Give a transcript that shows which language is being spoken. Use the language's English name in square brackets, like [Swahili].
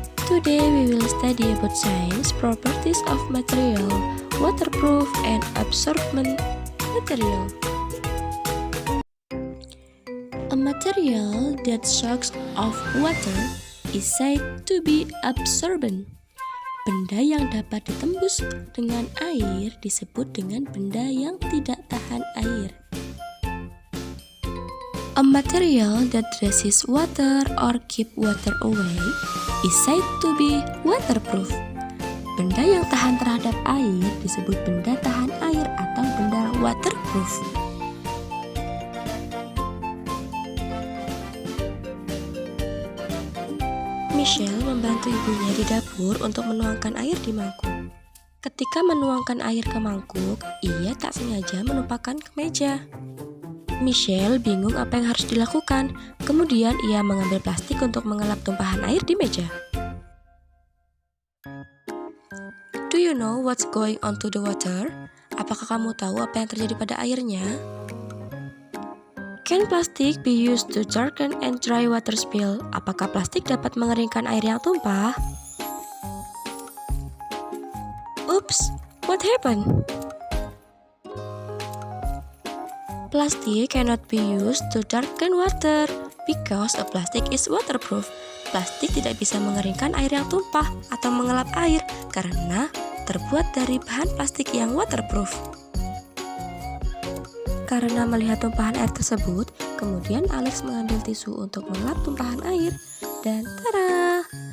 [English] Today we will study about science, properties of material, waterproof and absorbent material. A material that soaks off water is said to be absorbent. [Indonesian] Benda yang dapat ditembus dengan air disebut dengan benda yang tidak tahan air. [English] A material that resists water or keep water away is said to be waterproof. [Indonesian] Benda yang tahan terhadap air disebut benda tahan air atau benda waterproof. Michelle membantu ibunya di dapur untuk menuangkan air di mangkuk. Ketika menuangkan air ke mangkuk, ia tak sengaja menumpahkan ke meja. Michelle bingung apa yang harus dilakukan. Kemudian ia mengambil plastik untuk mengelap tumpahan air di meja. [English] Do you know what's going on to the water? [Indonesian] Apakah kamu tahu apa yang terjadi pada airnya? [English] Can plastic be used to darken and dry water spill? [Indonesian] Apakah plastik dapat mengeringkan air yang tumpah? [English] Oops, what happened? Plastic cannot be used to darken water because a plastic is waterproof. [Indonesian] Plastik tidak bisa mengeringkan air yang tumpah atau mengelap air karena terbuat dari bahan plastik yang waterproof. Karena melihat tumpahan air tersebut, kemudian Alex mengambil tisu untuk mengelap tumpahan air, dan tada!